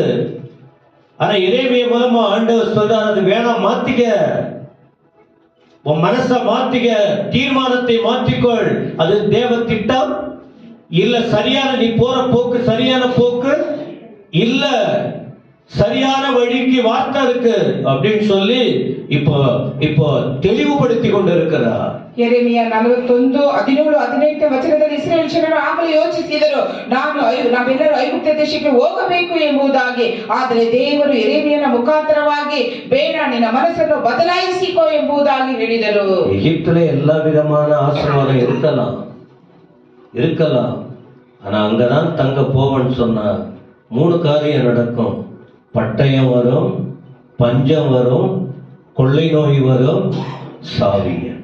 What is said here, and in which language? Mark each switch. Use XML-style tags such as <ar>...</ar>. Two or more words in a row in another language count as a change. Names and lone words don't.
<ta>ஆனா இறைமைய மூலமா ஆண்டவர் சொல்றார், அது வேணாம், மாத்திக்க, உன் மனசை மாத்திக்க, தீர்மானத்தை மாற்றிக்கொள். அது தேவ திட்டம் இல்ல, சரியான நீ போற போக்கு சரியான போக்கு இல்ல, சரியான வழிக்கு வார்த்தை இருக்கு அப்படின்னு சொல்லி இப்போ தெளிவுபடுத்தி கொண்டு இருக்கிறார்.</ta> <kn>ಯೆರೆಮೀಯ 41, 17, 18 ವಚನದಲ್ಲಿ ಇಸ್ರಾಯೇಲ್ ಜನರು ಆಗಲೇ ಯೋಚಿಸಿದರು, ನಾವೆಲ್ಲರೂ ಐಗುಪ್ತ ದೇಶಕ್ಕೆ ಹೋಗಬೇಕು ಎಂಬುದಾಗಿ. ಆದರೆ ದೇವರು ಯೆರೆಮೀಯನ ಮುಖಾಂತರವಾಗಿ ಬೇಡ, ನಿನ್ನ ಮನಸ್ಸನ್ನು ಬದಲಾಯಿಸಿಕೋ ಎಂಬುದಾಗಿ ಹೇಳಿದರು.</kn> <ta>எகிப்திலே எல்லா விதமான ஆசீர்வாதம் இருக்கலாம். ஆனா அங்கதான் தங்க போவன்னு சொன்னா 3 காரியம் நடக்கும். பட்டயம் வரும், பஞ்சம் வரும், கொள்ளை நோய் வரும், சாவிங்க.</ta>